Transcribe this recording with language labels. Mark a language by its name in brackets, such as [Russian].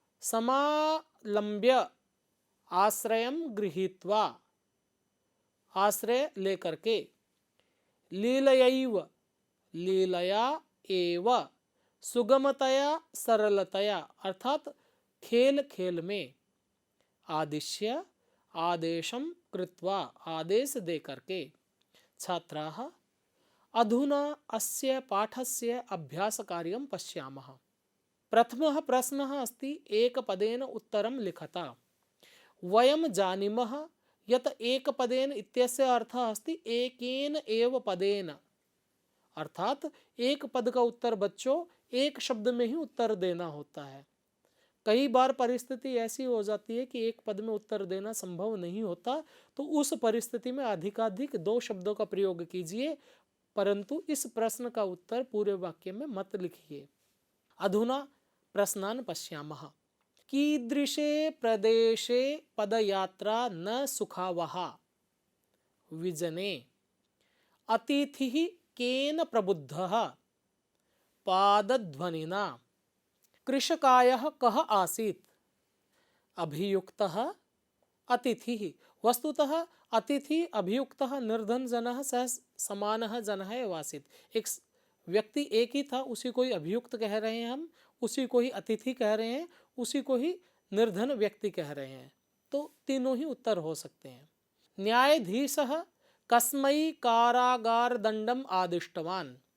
[Sanskrit] समालंब्य, आश्रयम गृहीत्वा, [Hindi] आश्रय लेकर के। [Sanskrit] लीलयैव, लीलया एव, सुगमतया, सरलतया, अर्थात [Hindi] खेल खेल में। [Sanskrit] आदिश्य, आदेशम कृत्वा, [Hindi] आदेश दे करके। [Sanskrit] छात्राः, अधुना अस्य पाठस्य अभ्यासकार्यं पश्यामः। प्रथमः प्रश्नः अस्ति, एकपदेन उत्तरं लिखता। वयं जानीमः यत् एकपदेन इत्यस्य अर्थः अस्ति एकेन एव पदेन, [Hindi] अर्थात एक पद का उत्तर बच्चों एक शब्द में ही उत्तर देना होता है। कई बार परिस्थिति ऐसी हो जाती है कि एक पद में उत्तर देना संभव नहीं होता, तो उस परिस्थिति में अधिकाधिक 2 शब्दों का प्रयोग कीजिए, परंतु इस प्रश्न का उत्तर पूरे वाक्य में मत लिखिए। [Sanskrit] अधुना प्रश्नान् पश्यामः। कीदृशे प्रदेशे पदयात्रा न सुखावहा? विजने। अतिथिः केन प्रबुद्धः? पादध्वनिना। कृशकायः कः आसीत्? अभियुक्तः, अतिथिः। वस्तुतः अतिथि अभियुक्तः निर्धन जनः सह समानः जनः एव आसीत्। [Hindi] एक व्यक्ति एक ही था, उसी को ही अभियुक्त कह रहे हैं हम, उसी को ही अतिथि कह रहे हैं, उसी को ही निर्धन व्यक्ति कह रहे हैं, तो तीनों ही उत्तर हो सकते हैं। [Sanskrit] न्यायाधीशः कस्मै कारागार दंडम आदिष्टवान्?